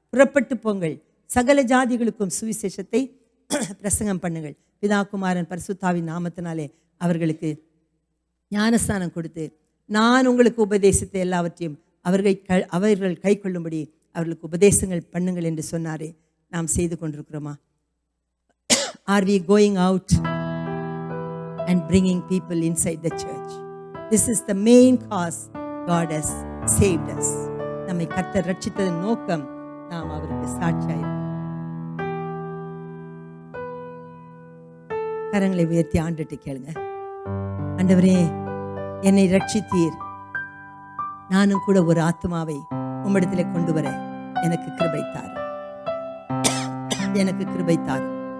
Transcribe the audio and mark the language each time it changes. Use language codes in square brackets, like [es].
[ta] புறப்பட்டு போங்கள், சகல ஜாதிகளுக்கும் சுவிசேஷத்தை பிரசங்கம் பண்ணுங்கள். பிதா குமாரன் பரிசுத்தாவின் நாமத்தினாலே அவர்களுக்கு ஞானஸ்தானம் கொடுத்து நான் உங்களுக்கு உபதேசித்த எல்லாவற்றையும் அவர்கள் கை கொள்ளும்படி அவர்களுக்கு உபதேசங்கள் பண்ணுங்கள் என்று சொன்னாரே. நாம் செய்து கொண்டிருக்கிறோமா? [en] Are we going out and bringing people inside the church? This is the main cause God has saved us. [ta] நம்மை கர்த்தர் ரட்சித்ததன் நோக்கம் நாம் அவருக்கு சாட்சியாயிருக்கோம். கரங்களை உயர்த்தி ஆண்டுட்டு கேளுங்க. ஆண்டவரே, என்னை ரட்சித்தீர், நானும் கூட ஒரு ஆத்மாவை உம்மிடத்திலே கொண்டு வர எனக்கு கிருபை தாரும், எனக்கு கிருபை தாரும்.